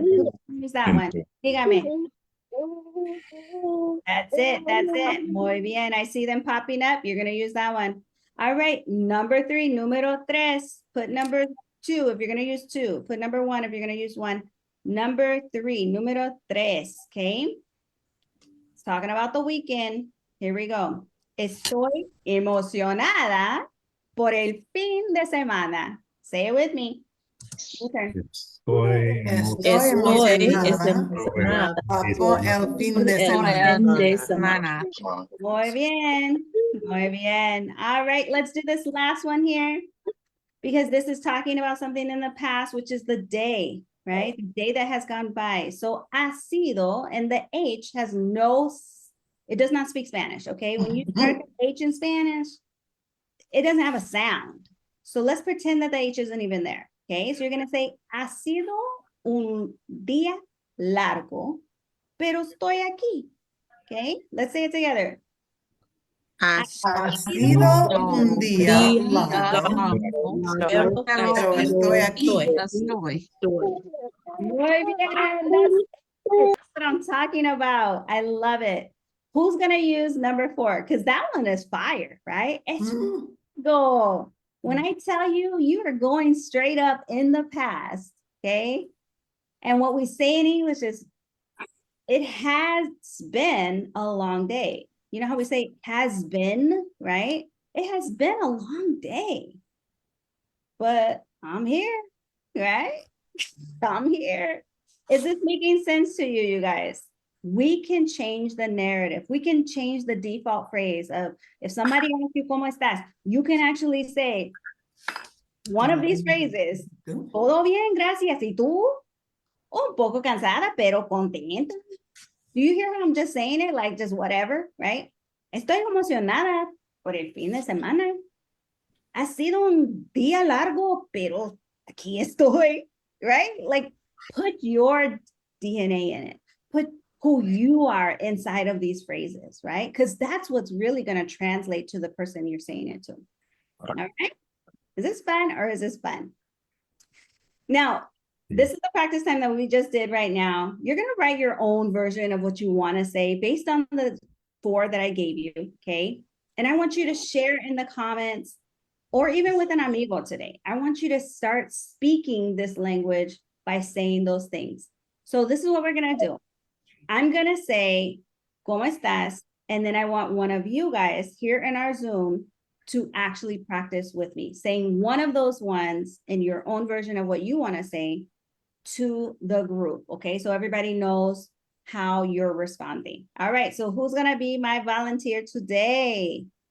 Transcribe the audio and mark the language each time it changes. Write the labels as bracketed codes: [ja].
[en] Who's gonna use that one? [es] Dígame. [en] That's it. That's it. [es] Muy bien. [en] I see them popping up. You're going to use that one. All right. Number three, [es] número tres. [en] Put number two if you're going to use two. Put number one if you're going to use one. Number three, [es] número tres. [en] Okay. It's talking about the weekend. Here we go. [es] Estoy emocionada por el fin de semana. [en] Say it with me. Okay. [es] Estoy Estoy emocionada por el fin de semana. Muy bien. Muy bien. [en] All right, let's do this last one here because this is talking about something in the past, which is the day, right? The day that has gone by. So [es] ha sido, [en] and the H has it does not speak Spanish, okay? When you start the H in Spanish, it doesn't have a sound. So let's pretend that the H isn't even there, okay? So you're gonna say, [es] ha sido un día largo, pero estoy aquí, [en] okay? Let's say it together. [es] Ha sido un día largo, pero estoy aquí. Muy bien. [en] That's what I'm talking about. I love it. Who's gonna use number four? Because that one is fire, right? It's go. When I tell you, you are going straight up in the past, okay? And what we say in English is, it has been a long day. You know how we say has been, right? It has been a long day, but I'm here, right? I'm here. Is this making sense to you, you guys? We can change the narrative. We can change the default phrase of, if somebody asks you, [es] ¿Cómo estás? [en] You can actually say one of these phrases, [es] todo bien, gracias. ¿Y tú? Un poco cansada, pero contenta. [en] Do you hear how I'm just saying it? Like just whatever, right? [es] Estoy emocionada por el fin de semana. Ha sido un día largo, pero aquí estoy, [en] right? Like put your DNA in it. Put who you are inside of these phrases, right? Because that's what's really going to translate to the person you're saying it to. All right. Is this fun or is this fun? Now, this is the practice time that we just did right now. You're going to write your own version of what you want to say based on the 4 that I gave you, okay? And I want you to share in the comments or even with an amigo today. I want you to start speaking this language by saying those things. So this is what we're going to do. I'm going to say, [es] ¿Cómo estás? [en] And then I want one of you guys here in our Zoom to actually practice with me, saying one of those ones in your own version of what you want to say to the group, okay? So everybody knows how you're responding. All right, so who's gonna be my volunteer today?